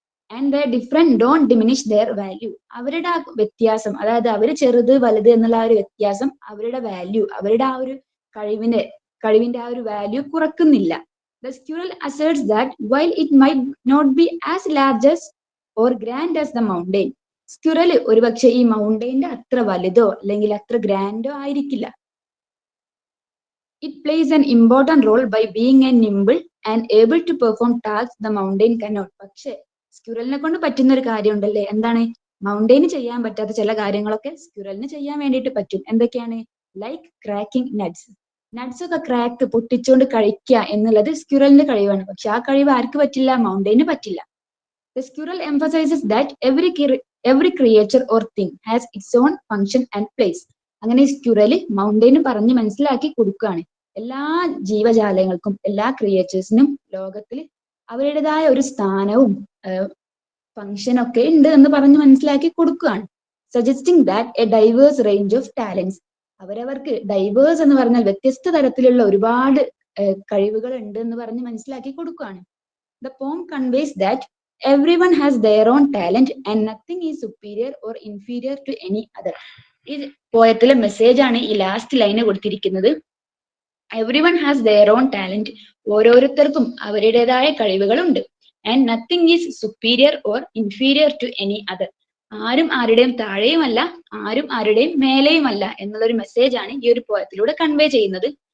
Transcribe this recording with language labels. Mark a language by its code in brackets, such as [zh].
[en] And the different don't diminish their value. [ml] അവരുടെ ആ വ്യത്യാസം, അതായത് അവര് ചെറുത് വലുത് എന്നുള്ള ആ ഒരു വ്യത്യാസം അവരുടെ വാല്യൂ, അവരുടെ ആ ഒരു കഴിവിന്റെ ആ ഒരു value കുറക്കുന്നില്ല. [en] The squirrel asserts that while it might not be as large as or grand as the mountain. [ml] Squirrel ഒരുപക്ഷെ ഈ മൗണ്ടെയിന്റെ അത്ര വലുതോ അല്ലെങ്കിൽ അത്ര ഗ്രാൻഡോ ആയിരിക്കില്ല. [en] It plays an important role by being a nimble and able to perform tasks the mountain cannot. [ml] പക്ഷേ സ്ക്വിറലിനെ കൊണ്ട് പറ്റുന്ന ഒരു കാര്യം ഉണ്ടല്ലേ, എന്താണ്? മൗണ്ടെയിന് ചെയ്യാൻ പറ്റാത്ത ചില കാര്യങ്ങളൊക്കെ സ്ക്വിറലിന് ചെയ്യാൻ വേണ്ടിയിട്ട് പറ്റും. എന്തൊക്കെയാണ്? [en] Like cracking nuts. [ml] നട്ട്സ് ഒക്കെ ക്രാക്ക് പൊട്ടിച്ചുകൊണ്ട് കഴിക്കുക എന്നുള്ളത് സ്ക്വിറലിന്റെ കഴിവാണ്. പക്ഷെ ആ കഴിവ് ആർക്ക് പറ്റില്ല? മൗണ്ടെയിന് പറ്റില്ല. [en] The squirrel emphasizes that every creature or thing has its own function and place. [ml] അങ്ങനെ സ്ക്വിറൽ മൗണ്ടെയിന് പറഞ്ഞ് മനസ്സിലാക്കി കൊടുക്കുകയാണ് എല്ലാ ജീവജാലങ്ങൾക്കും, എല്ലാ ക്രിയേച്ചേഴ്സിനും ലോകത്തിൽ അവരുടേതായ ഒരു സ്ഥാനവും ഫംഗ്ഷനൊക്കെ ഉണ്ട് എന്ന് പറഞ്ഞ് മനസ്സിലാക്കി കൊടുക്കുകയാണ്. [en] Suggesting that a diverse range of talents. [ml] അവരവർക്ക് ഡൈവേഴ്സ് എന്ന് പറഞ്ഞാൽ വ്യത്യസ്ത തരത്തിലുള്ള ഒരുപാട് കഴിവുകൾ ഉണ്ട് എന്ന് പറഞ്ഞ് മനസ്സിലാക്കി കൊടുക്കുകയാണ്. [en] The poem conveys that everyone has their own talent and nothing is superior or inferior to any other. [ml] ഈ പോയത്തിലെ മെസ്സേജ് ആണ് ഈ ലാസ്റ്റ് ലൈന് കൊടുത്തിരിക്കുന്നത്. [en] Everyone has their own talent. [ml] ഓരോരുത്തർക്കും അവരുടേതായ കഴിവുകളുണ്ട്. [en] And nothing is superior or inferior to any other. [ml] ആരും ആരുടെയും താഴെയുമല്ല, ആരും ആരുടെയും മേലെയുമല്ല എന്നുള്ളൊരു മെസ്സേജ് ആണ് ഈ ഒരു പോയത്തിലൂടെ കൺവേ ചെയ്യുന്നത്.